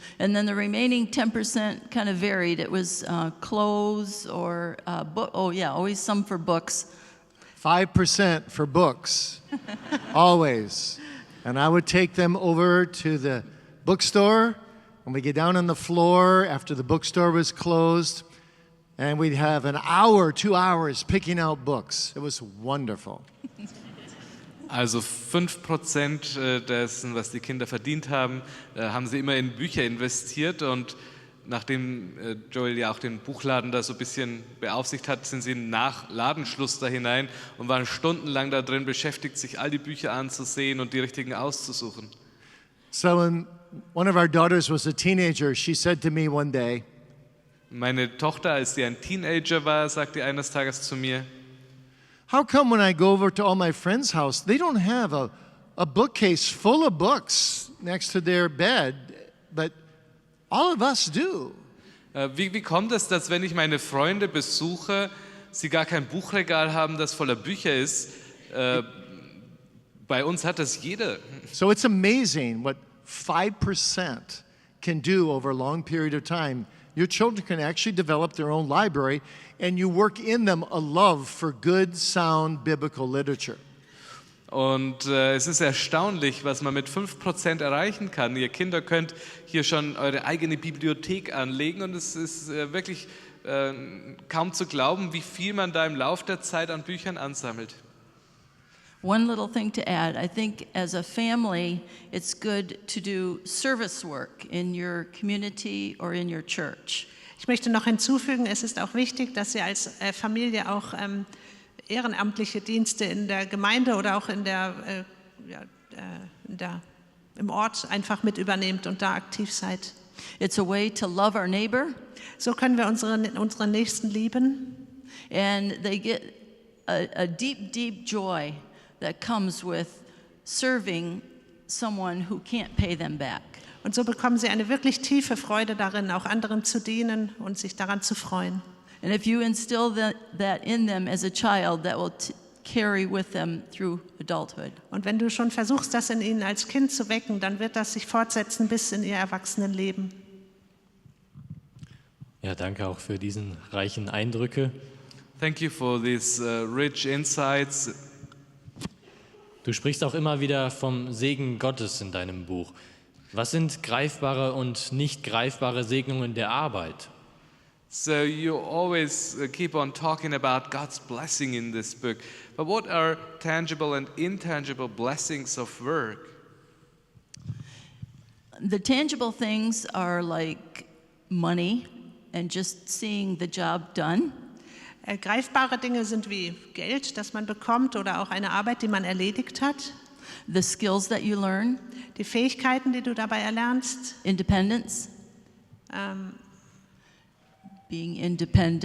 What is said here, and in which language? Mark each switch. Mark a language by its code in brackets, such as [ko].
[en] And then the remaining 10% kind of varied. It was clothes or always some for books. 5% for books, always. And I would take them over to the bookstore, and we'd get down on the floor after the bookstore was closed, and we'd have an hour, 2 hours picking out books. It was wonderful. [de] Also 5% dessen, was die Kinder verdient haben, haben sie immer in Bücher investiert, und nachdem Joel ja auch den Buchladen da so ein bisschen beaufsichtigt hat, sind sie nach Ladenschluss da hinein und waren stundenlang da drin beschäftigt, sich all die Bücher anzusehen und die richtigen auszusuchen. [en] So when one of our daughters was a teenager, she said to me one day, [de] Meine Tochter, als sie ein Teenager war, sagte eines Tages zu mir: [en] how come when I go over to all my friends' house, they don't have a bookcase full of books next to their bed, but all of us do? [de] Wie kommt es, dass wenn ich meine Freunde besuche, sie gar kein Buchregal haben, das voller Bücher ist? Bei uns hat das jeder. [en] So it's amazing what 5% can do over a long period of time. Your children can actually develop their own library, and you work in them a love for good, sound biblical literature. [de] Und es ist erstaunlich, was man mit 5% erreichen kann. Ihr Kinder könnt hier schon eure eigene Bibliothek anlegen, und es ist wirklich kaum zu glauben, wie viel man da im Lauf der Zeit an Büchern ansammelt. [en] One little thing to add, I think as a family, it's good to do service work in your community or in your church. [de] Ich möchte noch hinzufügen, es ist auch wichtig, dass ihr als Familie auch ehrenamtliche Dienste in der Gemeinde oder auch im Ort einfach mit übernehmt und da aktiv seid. [en] It's a way to love our neighbor, [de] So können wir unsere Nächsten lieben, [en] and they get a deep, deep joy that comes with serving someone who can't pay them back. [de] und so bekommen sie eine wirklich tiefe Freude darin, auch anderen zu dienen und sich daran zu freuen. [en] And if you instill that in them as a child, that will carry with them through adulthood. [de] Und wenn du schon versuchst, das in ihnen als Kind zu wecken, dann wird das sich fortsetzen bis in ihr Erwachsenenleben. Ja, danke auch für diesen reichen Eindrücke. [en] Thank you for these rich insights. [de] Du sprichst auch immer wieder vom Segen Gottes in deinem Buch. Was sind greifbare und nicht greifbare Segnungen der Arbeit? [en] So you always keep on talking about God's blessing in this book. But what are tangible and intangible blessings of work? The tangible things are like money and just seeing the job done. [de] Greifbare Dinge sind wie Geld, das man bekommt, oder auch eine Arbeit, die man erledigt hat. [en] The skills that you learn, [de] Die Fähigkeiten, die du dabei erlernst. [en] independence, being independent.